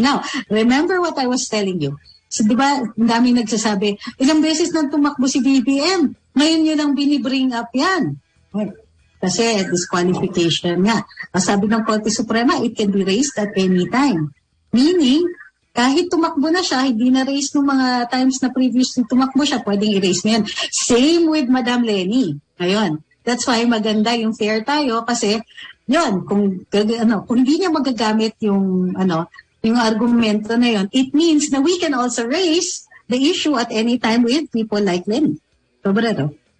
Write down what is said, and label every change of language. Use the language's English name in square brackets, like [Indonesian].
[English] Now, remember what I was telling you. [Filipino] So, di ba, ang daming nagsasabi, ilang beses nang tumakbo si BBM, ngayon nyo lang binibring up yan. Kasi disqualification nga. Ang sabi ng Korte Suprema, [English] it can be raised at any time. [Filipino] Meaning, kahit tumakbo na siya, hindi na raise nung mga times na previously tumakbo siya, pwedeng i-raise na yan. [English] Same with Madam Lenny. [Filipino] Ngayon, [English] that's why [Filipino] maganda yung [English] fair tayo [Filipino] kasi yun, kung hindi niya magagamit yung argumento na yun, [English] it means na we can also raise the issue at any time with people like Lenny. [Filipino] Sobrado.